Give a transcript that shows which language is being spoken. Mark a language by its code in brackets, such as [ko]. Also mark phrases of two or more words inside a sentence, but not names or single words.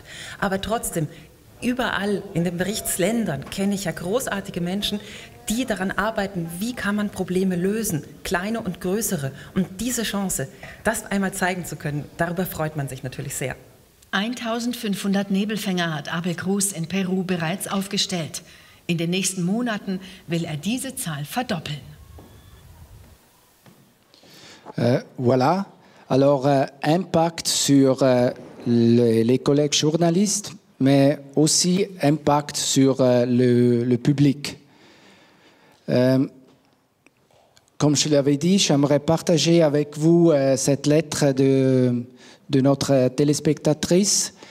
[de] Aber trotzdem, überall in den Berichtsländern kenne ich ja großartige Menschen, die daran arbeiten, wie kann man Probleme lösen, kleine und größere. Und diese Chance, das einmal zeigen zu können, darüber freut man sich natürlich sehr. 1500 Nebelfänger hat Abel Groß in Peru bereits aufgestellt. In den nächsten Monaten will er diese Zahl verdoppeln. [fr] Voilà. Alors, impact sur les collègues journalistes, mais aussi impact sur le public. Comme je l'avais dit, j'aimerais partager avec vous cette lettre de notre téléspectatrice.